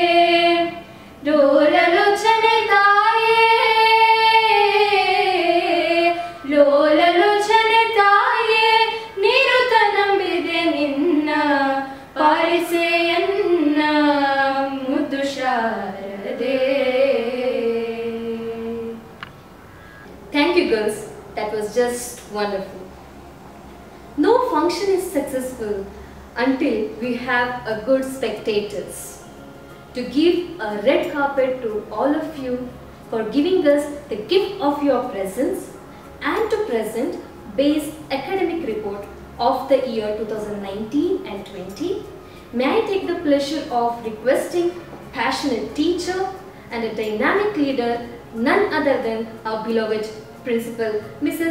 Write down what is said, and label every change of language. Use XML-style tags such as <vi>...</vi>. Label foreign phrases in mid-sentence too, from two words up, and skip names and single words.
<kn>ಲೋಲಲೋಚನೆ ತಾಯೇ ಲೋಲಲೋಚನೆ ತಾಯೇ ನಿರುತ ನಂಬಿದೆ ನಿನ್ನ ಪಾಲಿಸೆಯನ್ನ ಮುದ್ದು ಶಾರದೆ.</kn> <en>Thank you girls, that was just wonderful. No function is successful until we have a good spectators. To give a red carpet to all of you for giving us the gift of your presence and to present Base academic report of the year 2019 and 20, may I take the pleasure of requesting a passionate teacher and a dynamic leader, none other than our beloved Principal Mrs.</en>